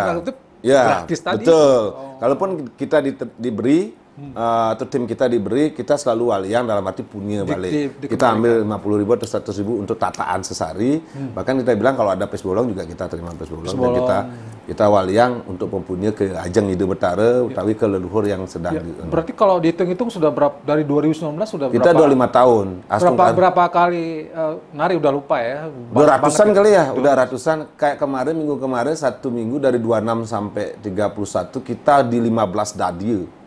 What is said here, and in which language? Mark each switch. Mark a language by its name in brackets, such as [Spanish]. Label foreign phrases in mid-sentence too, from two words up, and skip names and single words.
[Indonesian] Gratis tadi. Betul. Kalaupun kita diberi atau tim kita diberi, kita selalu waliang dalam arti punya balik. Kita ambil 50.000 atau 100.000 untuk tataan sesari. Bahkan kita bilang kalau ada [Balinese] pes bolong [Indonesian] juga kita terima [Balinese] pes bolong. [Indonesian] Dan kita waliang untuk mempunyai ke ajang Ide Betara, utawi ke leluhur yang sedang. Berarti kalau dihitung-hitung sudah berapa, dari 2019 sudah berapa? Kita 25 tahun. Berapa kali nari udah lupa ya? Udah ratusan kali ya, udah ratusan. Kayak kemarin, minggu kemarin, 1 minggu dari 26 sampai 31, kita di 15 dadia.